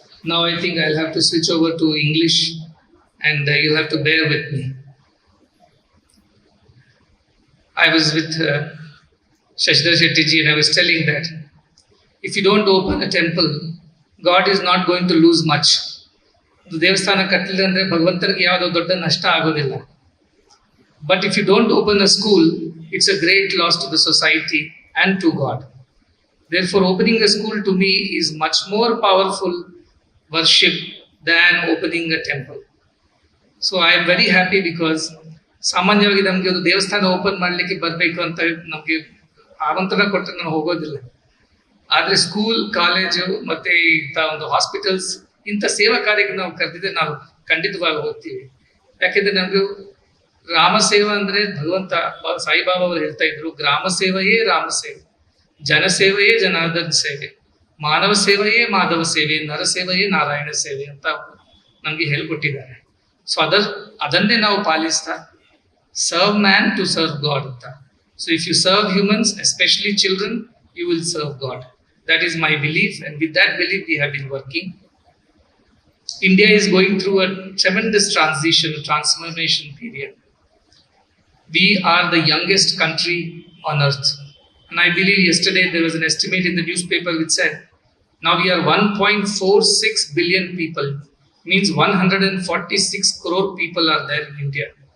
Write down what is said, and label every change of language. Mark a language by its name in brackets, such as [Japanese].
[English] Now I think I'll have to switch over to English and you'll have to bear with me. I was with Shashidhar Shetty ji and I was telling that if you don't open a temple, God is not going to lose much. [Kannada] ದೇವಸ್ಥಾನ ಕಟ್ಟಲಿಲ್ಲ ಅಂದ್ರೆ ಭಗವಂತನಿಗೆ ಯಾವುದೋ ದೊಡ್ಡ ನಷ್ಟ ಆಗೋದಿಲ್ಲ. [English] But if you don't open a school, it's a great loss to the society and to God. Therefore, opening a school to me is much more powerful worship than opening a temple. So I am very happy because [Kannada] ಸಾಮಾನ್ಯವಾಗಿ ನಮ್ಗೆ ಒಂದು ದೇವಸ್ಥಾನ open ಮಾಡ್ಲಿಕ್ಕೆ ಬರ್ಬೇಕು ಅಂತ ನಮ್ಗೆ ಆಮಂತ್ರಣ ಕೊಟ್ಟರೆ ನಾನು ಹೋಗೋದಿಲ್ಲ. ಆದ್ರೆ ಸ್ಕೂಲ್, ಕಾಲೇಜು ಮತ್ತೆ ಇಂಥ ಒಂದು ಹಾಸ್ಪಿಟಲ್ಸ್, ಇಂಥ ಸೇವಾ ಕಾರ್ಯಕ್ಕೆ ನಾವು ಕರೆದಿದ್ರೆ ನಾವು ಖಂಡಿತವಾಗಿ ಹೋಗ್ತೀವಿ. ಯಾಕೆಂದ್ರೆ ನಮ್ಗೆ ರಾಮ ಸೇವಾ ಅಂದ್ರೆ ಭಗವಂತ ಸಾಯಿಬಾಬಾ ಅವರು ಹೇಳ್ತಾ ಇದ್ರು, ಗ್ರಾಮ ಸೇವೆಯೇ ರಾಮ ಸೇವೆ, ಜನಸೇವೆಯೇ ಜನಾರ್ದನ ಸೇವೆ, ಮಾನವ ಸೇವೆಯೇ ಮಾಧವ ಸೇವೆ, ನರ ಸೇವೆಯೇ ನಾರಾಯಣ ಸೇವೆ ಅಂತ ನಮಗೆ ಹೇಳ್ಕೊಟ್ಟಿದ್ದಾರೆ. ಸೊ ಅದನ್ನೇ ನಾವು ಪಾಲಿಸ್ತಾ [English] serve man to serve God [Kannada] ಅಂತ. [English] So if you serve humans, especially children, you will serve God. That is my belief, and with that belief we have been working. India is going through a tremendous transformation period. We are the youngest country on earth, and I believe yesterday there was an estimate in the newspaper which said now we are 1.46 billion people, means 146 crore people are there in India.